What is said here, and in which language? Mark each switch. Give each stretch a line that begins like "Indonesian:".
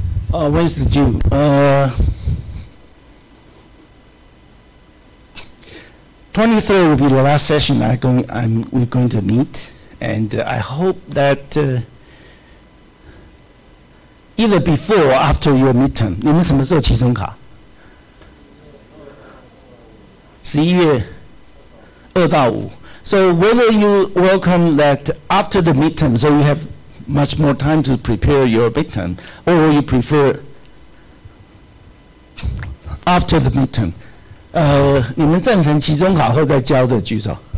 English: When's the due? 23rd will be the last session we're going to meet, and I hope that either before or after your midterm.
Chinese: 你们什么时候期中考？11月2到5。
English: So whether you welcome that after the midterm, so you have much more time to prepare your midterm, or you prefer after the midterm.
Chinese: 你们赞成期中考后再交的举手。